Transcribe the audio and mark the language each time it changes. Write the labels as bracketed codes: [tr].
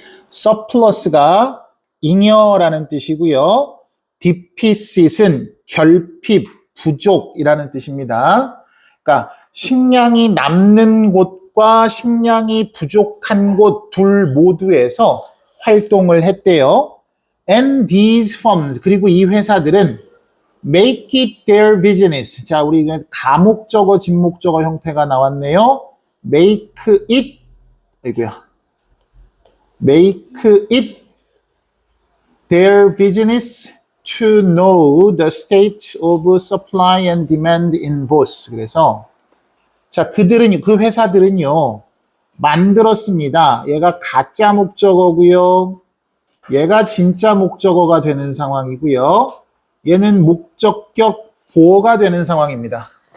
[ko] surplus가 잉여라는 뜻이고요. deficit은 결핍, 부족이라는 뜻입니다. 그러니까 식량이 남는 곳과 식량이 부족한 곳 둘 모두에서 활동을 했대요. [en] And these firms, [ko] 그리고 이 회사들은 [en] make it their business. [ko] 자, 우리 가목적어, 진목적어 형태가 나왔네요. [en] make it, [ko] 아이고야. [en] make it their business to know the state of supply and demand in both. [ko] 그래서 자, 그 회사들은요, 만들었습니다. 얘가 가짜 목적어고요. 얘가 진짜 목적어가 되는 상황이고요. 얘는 목적격 보어가 되는 상황입니다.